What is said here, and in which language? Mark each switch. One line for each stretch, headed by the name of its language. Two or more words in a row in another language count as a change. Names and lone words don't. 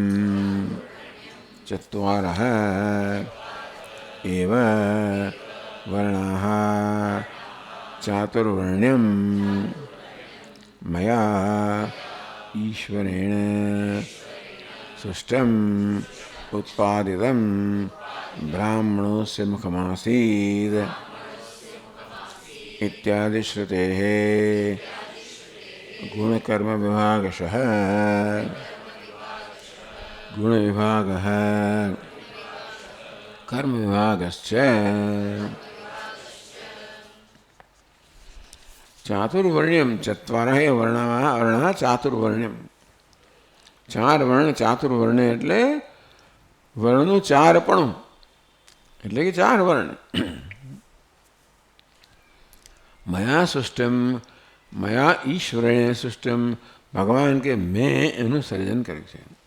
Sanskrit: ચત્વારઃ એવ વર્ણાઃ ચાતુર્વર્ણ્યમ મયા ઈશ્વરેણ સૃષ્ટમ ઉત્પાદિતમ બ્રાહ્મણોસ્ય મુખમાસીદ इत्यादि श्रुतेः गुणकर्म विभागशः गुण विभागः कर्म विभागश्च चातुर्वर्ण्यम चत्वारः वर्णाः चातुर्वर्ण्यम
Gujarati: ચાર વર્ણ ચાતુર્વર્ણ એટલે વર્ણનું ચારપણું, એટલે કે ચાર વર્ણ.
Sanskrit: મયા સૃષ્ટમ મયા ઈશ્વરેણ સૃષ્ટમ,
Gujarati: ભગવાન કે મેં એનું સર્જન કર્યું છે.